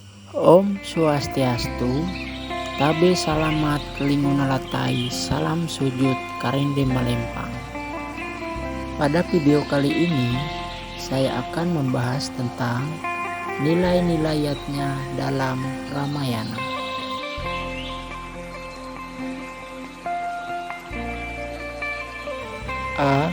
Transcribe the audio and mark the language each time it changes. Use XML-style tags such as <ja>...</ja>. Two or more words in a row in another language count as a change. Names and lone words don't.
<ban>Om Swastiastu,</ban> <id>Tabe Salamat Kelingunalatai, Salam Sujud Karinde Malempang. Pada video kali ini, saya akan membahas tentang nilai-nilai yatnya dalam Ramayana. A.</id>